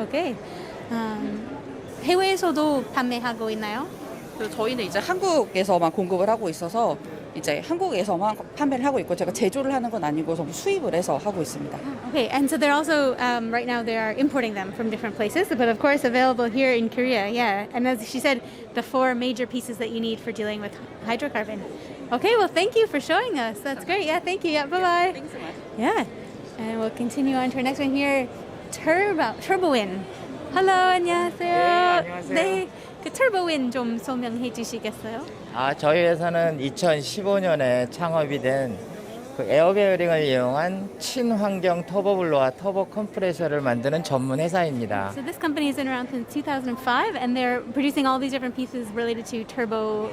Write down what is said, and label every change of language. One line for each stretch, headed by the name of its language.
English: Okay.
Korean: 해외에서도 판매하고 있나요? 그래서 저희는 이제 한국에서만 공급을 하고 있어서 이제 한국에서만 판매를 하고 있고 제가 제조를 하는 건 아니고 전부 수입을 해서 하고 있습니다.
English: Okay, and so they're also right now they are importing them from different places, but of course available here in Korea. Yeah, and as she said, the four major pieces that you need for dealing with hydrocarbon. Okay, well, thank you for showing us. That's great. Yeah, thank you. Yeah, bye bye. Thanks so much. Yeah, and we'll continue on to our next one here. Turbowind. Hello,
Korean: 안녕하세요. 네, 안녕하세요. 네, 그 터보윈 좀 설명해 주시겠어요? 저희 회사는 2015년에 창업이 된 그 에어베어링을 이용한 친환경 터보블로와 터보 컴프레셔를 만드는 전문 회사입니다.
English: So this company has been around since 2005, and they're producing all these different pieces related to turbo.